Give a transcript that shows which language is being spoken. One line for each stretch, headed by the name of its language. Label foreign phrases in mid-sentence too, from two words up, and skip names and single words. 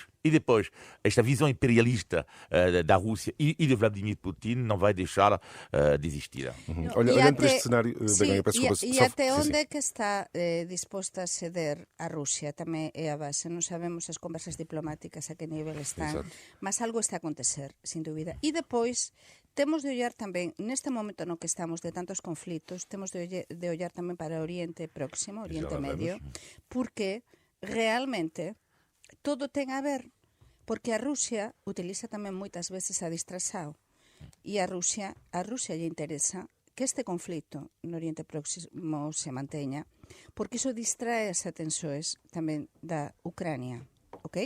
Portuguese: Esta visão imperialista da Rússia e de Vladimir Putin não vai deixar de existir. Olhando para este cenário... E até onde é que está disposta a ceder a Rússia? Também é a base. Não sabemos as conversas diplomáticas a que nível estão, mas algo está a acontecer, sem dúvida. E depois...
Galician: temos de olhar tamén, neste momento no que estamos de tantos conflitos, temos de olhar tamén para o Oriente Próximo, Oriente Medio, porque realmente todo ten a ver, porque a Rusia utiliza tamén moitas veces a distração, e a Rusia lle interesa que este conflito no Oriente Próximo se manteña, porque iso distrae as atenções tamén da Ucrania, ok?